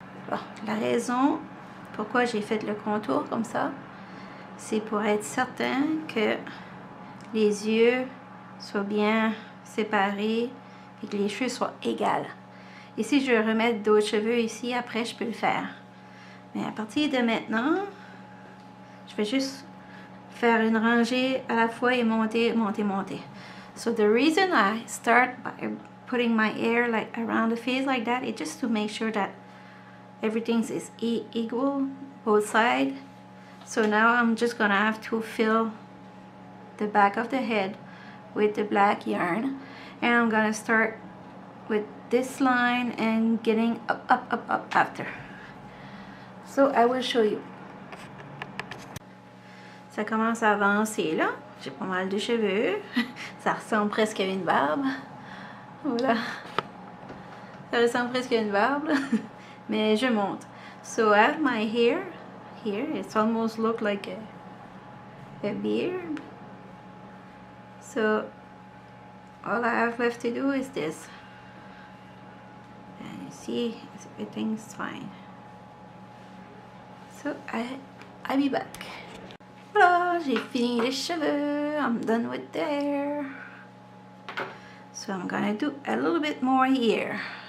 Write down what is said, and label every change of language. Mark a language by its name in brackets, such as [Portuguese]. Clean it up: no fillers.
[French] Bon, la raison pourquoi j'ai fait le contour comme ça, c'est pour être certain que les yeux soient bien séparés et que les cheveux soient égaux. Et si je veux remettre d'autres cheveux ici, après je peux le faire. Mais à partir de maintenant, je vais juste faire une rangée à la fois et monter, monter, monter. [English] So the reason I start by putting my hair like around the face like that, is just to make sure that everything is equal, both sides. So now I'm just gonna have to fill the back of the head with the black yarn, and I'm gonna start with this line and getting up, up, up, up after. So I will show you. [French] Ça commence à avancer là. J'ai pas mal de cheveux. Ça ressemble presque à une barbe. Voilà. Ça ressemble presque à une barbe. Mais je monte. [English] So I have my hair here. It's almost look like a beard. So all I have left to do is this. And you see, everything's fine. So I'll be back. [French] Voilà, j'ai fini les cheveux. [English] I'm done with the hair. So I'm gonna do a little bit more here.